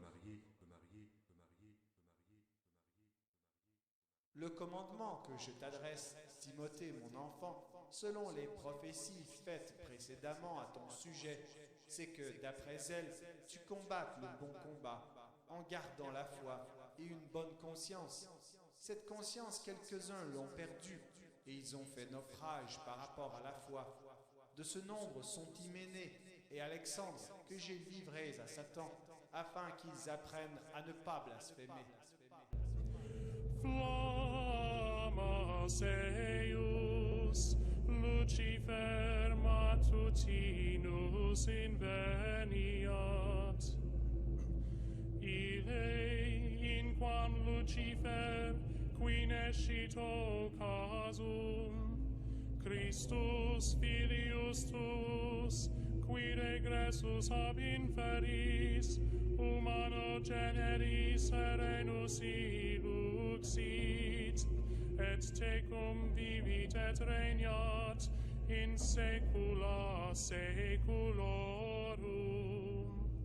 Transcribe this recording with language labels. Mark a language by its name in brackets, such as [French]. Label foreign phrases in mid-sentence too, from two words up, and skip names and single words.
[French] Le commandement que je t'adresse, Timothée, mon enfant, selon les prophéties faites précédemment à ton sujet, c'est que, d'après elles, tu combattes le bon combat, en gardant la foi et une bonne conscience. Cette conscience, quelques-uns l'ont perdue, et ils ont fait naufrage par rapport à la foi. De ce nombre sont Hyménée et Alexandre, que j'ai livrés à Satan, afin qu'ils apprennent à ne pas blasphémer. [Latin] Flammas eius, Lucifer matutinus inveniat. Ille, in quam Lucifer, qui nescito casum, Christus filius tuus, qui regressus ab inferis, humano generis serenus iluxit, et tecum vivit et regnat in saecula saeculorum.